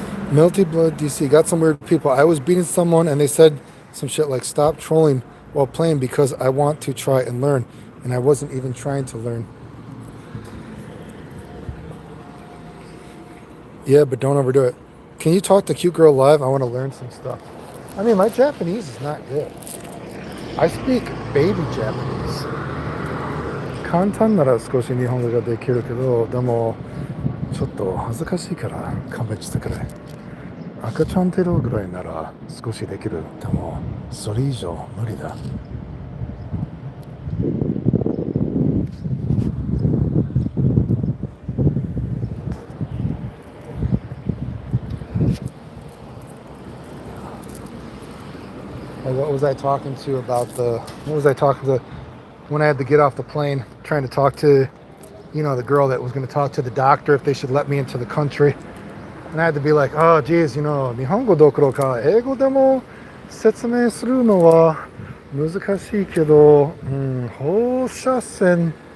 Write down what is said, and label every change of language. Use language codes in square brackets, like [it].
[en] Melty Blood DC got some weird people. I was beating someone and they said some shit like, stop trolling while playing because I want to try and learn. And I wasn't even trying to learn. Yeah, but don't overdo it. Can you talk to Cute Girl live? I want to learn some stuff. I mean, my Japanese is not good. I speak baby Japanese. [ja] 簡単なら少し日本語ができるけど、でもちょっと恥ずかしいから勘弁してくれ。赤ちゃんテロぐらいなら少しできる。でもそれ以上無理だ。 [en] What was I talking to about the? What was I talking to when I had to get off the plane? Trying to talk to, the girl that was going to talk to the doctor if they should let me into the country. And I had to be like, oh, geez, [ja] 日本語どころか英語でも説明するのは難しいけど、放射線